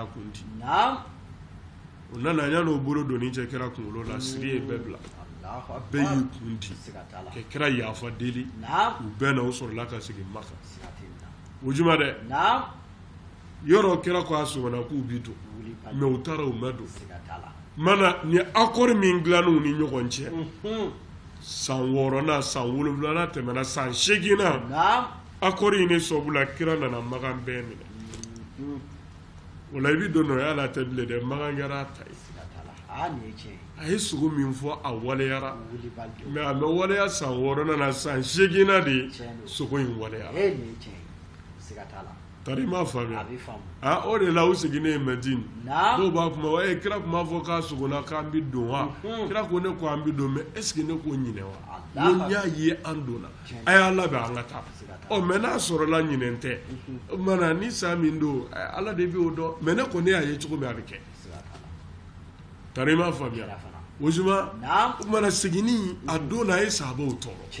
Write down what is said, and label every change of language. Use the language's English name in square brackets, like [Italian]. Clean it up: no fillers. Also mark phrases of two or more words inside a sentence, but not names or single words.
[Bambara] kun di o nana yan'o bolo doni cɛ kira kunkolo la siri ye bɛɛ bila bɛɛ y'i kun di ka kira yafa deli u bɛɛ na o sɔrɔla ka segin Maka o juma dɛ yɔrɔ kira ko a sɔgɔna k'u bi don mais u taara u ma don mana ni accord min dilan'u ni ɲɔgɔn cɛ san 6nan san 7nan tɛmɛna san 8nan accord in ne sɔbula kira nana Makan bɛɛ minɛ o la i bi don n'o ye hali a tɛ bilen dɛ Makan kɛra a ta ye a ye sogo min fɔ a waleyara mais a bɛ waleya san 6nan na san 8nan de ye sogo in waleyara tari m'a faamuya o de la u seginnen Medine dɔw b'a kuma wa kira kun b'a fɔ k'a sogonna k'an bi don wa kira ko ne ko an bi don [French] mais est ce que [Bambara] ne ko ɲinɛ wa n y'a ye an donna a y'a labɛn an ka taa mais n'a sɔrɔla ɲinɛ tɛ o kumana ni san min don Ala de b'o dɔn mais ne kɔni y'a ye cogo min a bɛ kɛ tari m'a faamuya o juma o kumana seginni a don na a ye sahabaw tɔɔrɔ